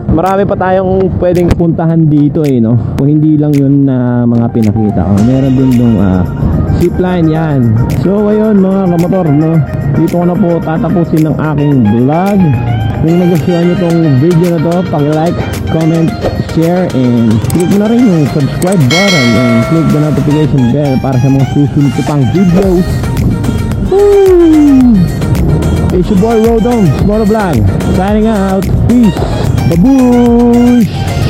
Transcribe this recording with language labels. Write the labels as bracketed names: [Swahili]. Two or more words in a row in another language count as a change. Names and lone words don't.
[Filipino] Marami pa tayong pwedeng puntahan dito eh, no? Kung hindi lang yun na mga pinakita ko. Meron din dong zipline yan. So ayun mga kamotor, no? Dito ko na po tatapusin ng aking vlog. Kung nagustuhan nyo tong video na to, [English] pag-like, comment, share, and click [Filipino] na rin yung [English] subscribe button and click the notification bell [Filipino] para sa mga susunod ko pang videos. Woo! [English] It's your boy Rodon, Motovlog, signing out. Peace. Babush!